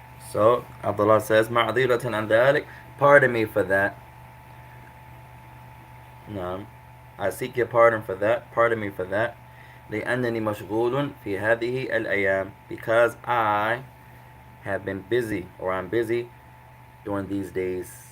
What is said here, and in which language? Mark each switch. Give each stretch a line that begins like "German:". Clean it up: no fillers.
English: So Abdullah says,
Arabic: معذرة عن ذلك.
English: Pardon me for that. No. I seek your pardon for that. Pardon me for that.
Arabic: لأنني مشغول في هذه الأيام.
English: Because I have been busy, or I'm busy during these days.